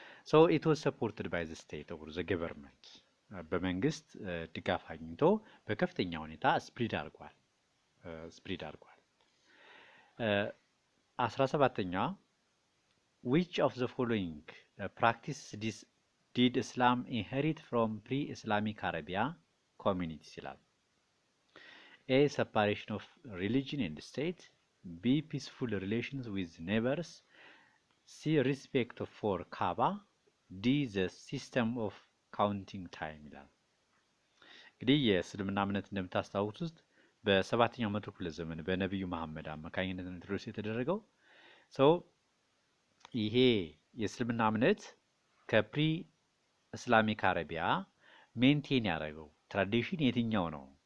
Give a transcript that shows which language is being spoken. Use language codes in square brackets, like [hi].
[en] So it was supported by the state or the government [am] በመንግስት ድጋፍ አግኝቶ በከፍተኛ ሁኔታ ስፕሪድ አድርጓል። [en] 17ኛ which of the following practices did Islam inherit from pre-Islamic Arabia communities [am] ይላል። [en] A. Separation of religion and state. B. Peaceful relations with neighbors. C. Respect for Kaaba. D. The system of counting time [am] ይላል። እንግዲህ የእስልምና እምነት እንደምታስታውሱት በሰባተኛው መቶ ክፍለ ዘመን በነቢዩ መሐመድ አማካኝነት ኢንትሮዱስ የተደረገው ሰው ይሄ የእስልምና እምነት ከፕሪ እስላሚክ አረቢያ ሜንቴን ያደረገው ትራዲሽን የትኛው ነው?